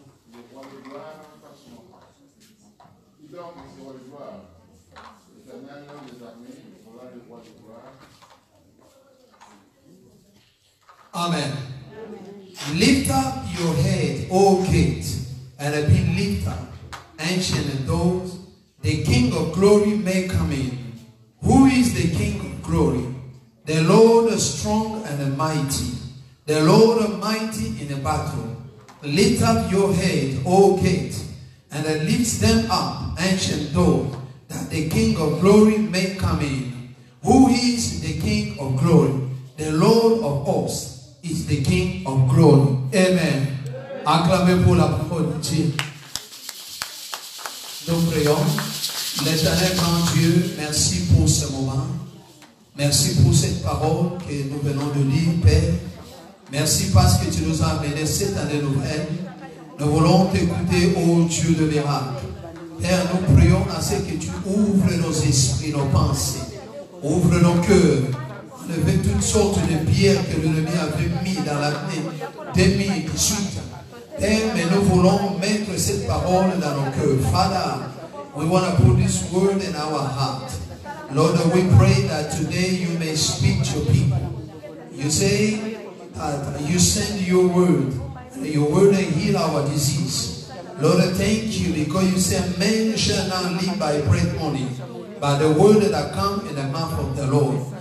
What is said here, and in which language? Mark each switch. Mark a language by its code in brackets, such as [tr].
[fr] Il est roi de gloire par son nom. Il donc est roi de gloire. L'éternel des armées, voilà le roi de gloire. Amen. [en] Lift up your head, O gate, and be lifted up, ancient doors. The King of glory may come in. Who is the King of glory? The Lord strong and mighty. The Lord mighty in a battle. Lift up your head, O gate, and lift them up, ancient door, that the King of glory may come in. Who is the King of glory? The Lord of hosts is the King of glory. Amen. [fr] Acclamez pour la parole de Dieu. Nous prions. L'éternel grand Dieu, merci pour ce moment. Merci pour cette parole que nous venons de lire, Père. Merci parce que tu nous as amené cette année nouvelle. Nous voulons t'écouter, ô Dieu de miracle. Père, nous prions à ce que tu ouvres nos esprits, nos pensées. Ouvre nos cœurs. Enlève toutes sortes de pierres que l'ennemi avait mis dans l'année 2018. Père, mais nous voulons mettre cette parole dans nos cœurs. [en] Father, we want to put this word in our heart. Lord, we pray that today you may speak to your people. You say that you send your word, and your word will heal our disease. Lord, thank you because you say men shall not live by bread only, but the word that comes in the mouth of the Lord.